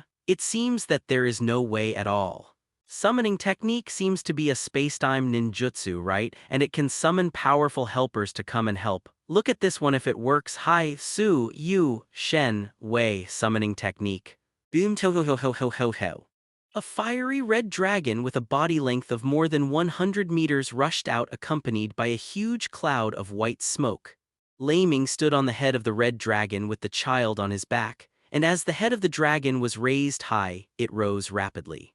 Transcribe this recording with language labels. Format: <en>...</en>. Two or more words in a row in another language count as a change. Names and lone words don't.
<en>It seems that there is no way at all. Summoning technique seems to be a spacetime ninjutsu, right? And it can summon powerful helpers to come and help. Look at this one if it works. Hai Su Yu Shen Wei summoning technique. Boom to ho ho ho ho ho ho. A fiery red dragon with a body length of more than 100 meters rushed out, accompanied by a huge cloud of white smoke. Leiming stood on the head of the red dragon with the child on his back, and as the head of the dragon was raised high, it rose rapidly.</en>